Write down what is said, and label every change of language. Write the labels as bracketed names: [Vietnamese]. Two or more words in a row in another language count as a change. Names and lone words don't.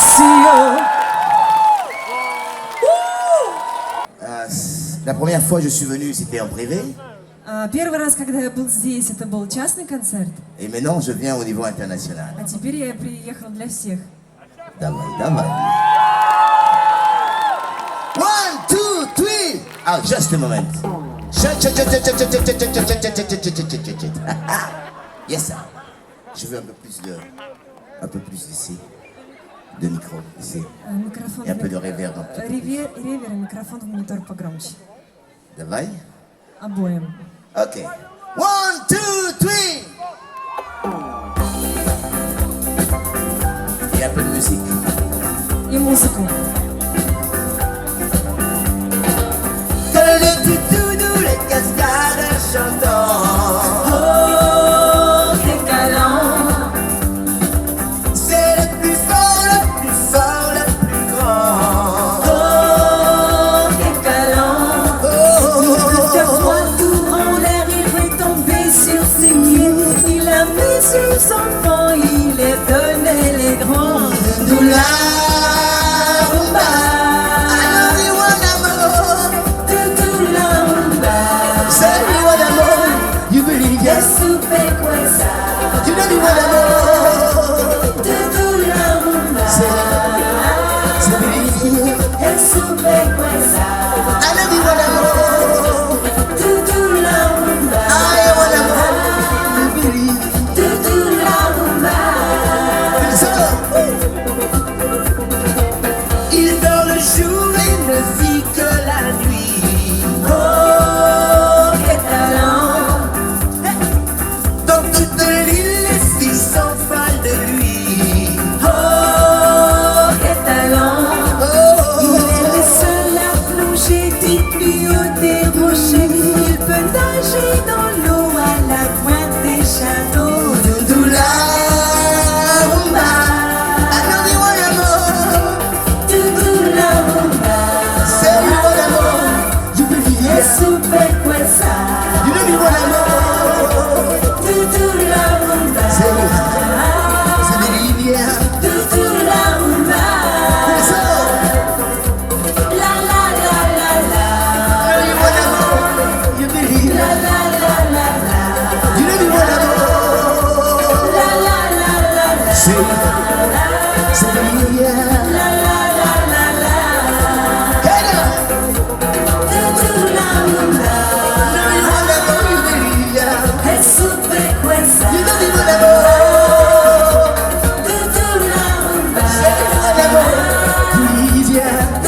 [French] La première fois que je suis venu, c'était en privé. [Russian] Первый раз, когда я был здесь, это был частный концерт, [French] Et maintenant, je viens au niveau international. [Russian] а теперь я приехал для всех. Давай, давай. 1, 2, 3. [English] Ah, just a moment. Yes, sir. [French] Je veux un peu plus d'ici. De micro, ici. [Russian] Микрофон. [French] Et un peu de reverb. un petit peu. [Russian] Ревер, микрофон в монитор погромче. Давай. Обоим. [French] Ok. 1, 2, 3. Et un peu de musique. [Russian] И музыку. [French] Dans le petit doudou, les cascades chantant. [Spanish] Oh, qué calor. [French] C'est le plus fort, le plus fort, le plus grand. [Spanish] Oh, qué calor. [French] Le froid tout en l'air, il veut tomber sur ses pieds. Il a mis ses enfants, il les donnait les grands. Doula, rumba. [English] I know you want amour. Say you want amour. You believe yes. You know you want amour. Say believe. I know you want amour. I want amour. You believe. So, [French] il dort le jour et ne vit que la nuit. [Spanish] Oh, qué talent. [French] Dans toute l'île, les filles s'enfolent de lui. [Spanish] Oh, qué talent. Oh, [French] Il est le seul à plonger des plus hauts des rochers. Il peut nager dans l'eau à la pointe des châteaux. Doula, rumba. [English] I know you want amour. Say you want amour. You believe yes. Super quesa. You know you want amour. Say believe yeah. So, La la la la la. I know you want amour. You believe La la la la la. you know you want amour. La la la la la. Say believe yeah. La la la la la. Hey now. I know you want amour. You believe yeah. Es super quesa. You know you want amour. Say you want amour. Believe yeah.